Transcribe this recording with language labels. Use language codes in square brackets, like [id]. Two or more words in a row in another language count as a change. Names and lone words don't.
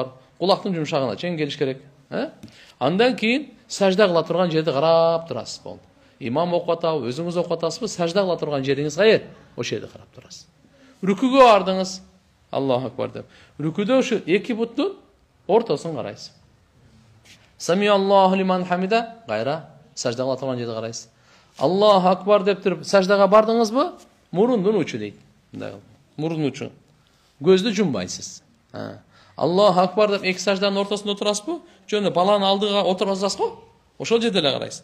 [ky] Кулактын жумшагына чейин келиш керек. Андан кийин сажда кыла турган жерди карап турасыз болду. Имам окуп атабы, өзүңүз окуп атасызбы, сажда кыла турган жериңиз кайер? Ошол жерди карап турасыз. Рүкүгө бардыңыз. [ar] الله أكبر [ky] деп. Рүкүдө ушу эки буттун ортосун карайсыз. [ar] سمع الله لمن حمده, [ky] гайра сажда кыла турган жерди карайсыз. [ar] الله أكبر [ky] деп туруп саждага бардыңызбы? Мурундун учу дейт. Мындай кылып. Мурундун учу. Көздү жумбайсыз. [ar] الله أكبر [ky] деп эки сажданын ортосунда турасызбы? Жөн баланы алдыга отургузасыз го? Ошол жерде эле карайсыз.